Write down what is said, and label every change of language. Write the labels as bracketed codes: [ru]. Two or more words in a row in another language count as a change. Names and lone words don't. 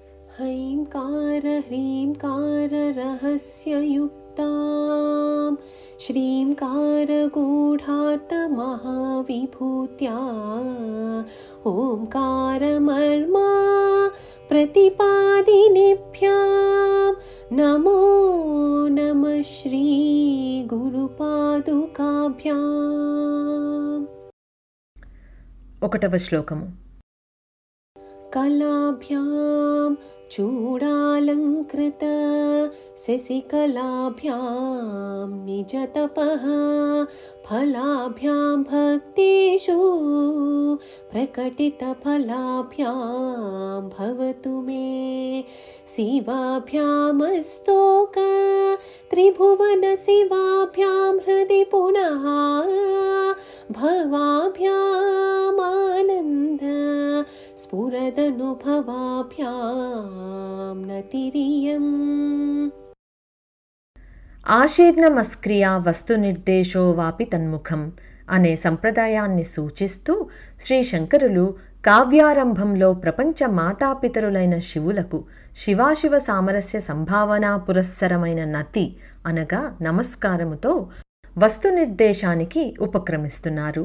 [sa] ह्रींकार ह्रींकार रहस्ययुक्तां श्रींकार गूढार्थमहाविभूत्या ओंकारमर्मा प्रतिपादिनेभ्यां नमो नमः श्री गुरुपादुकाभ्याम्। [te] ఒకటవ శ్లోకము. [sa] कलाभ्यां चूडालंकृत शशिकलाभ्यां निजतपः फलाभ्यां भक्तेषु प्रकटितफलाभ्यां भवतु मे शिवाभ्यामस्तोक त्रिभुवन शिवाभ्यां हृदि पुनः भवाभ्यामानन्द स्फुरदनुभवाभ्यां नतिरियम्। ఆశీర్ణమస్క్రియా వస్తు నిర్దేశో వాపి తన్ముఖం [te] అనే సంప్రదాయాన్ని సూచిస్తూ శ్రీ శంకరులు కావ్యారంభంలో ప్రపంచ మాతాపితరులైన శివులకు శివాశివ సామరస్య సంభావనా పురస్సరమైన నతి అనగా నమస్కారముతో వస్తు నిర్దేశానికి ఉపక్రమిస్తున్నారు.